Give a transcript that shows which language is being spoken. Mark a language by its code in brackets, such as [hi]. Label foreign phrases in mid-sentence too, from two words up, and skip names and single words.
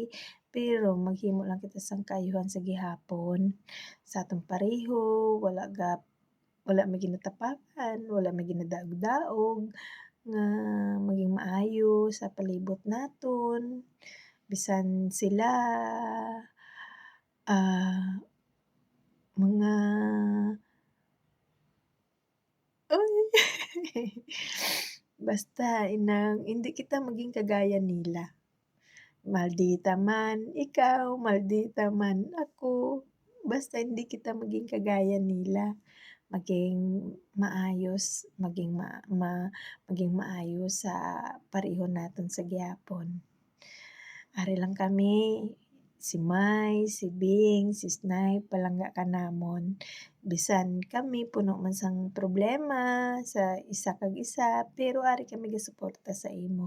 [hil] Pero maghimo lang kita sang kaayuhan sa gihapon sa atong pareho, wala may ginatapakan, wala may ginadaog-daog, nga maging maayo sa palibot naton. Bisan sila mga basta inang hindi kita maging kagaya nila. Maldita man ikaw, maldita man ako, basta hindi kita maging kagaya nila. Maging maayos, maging maayos sa pareho naton sa gihapon. Ari lang kami, si Mai, si Bing, si Snay, palangga ka namon. Bisan kami puno man sang problema sa isa kag isa, pero ari kami gasuporta sa imo.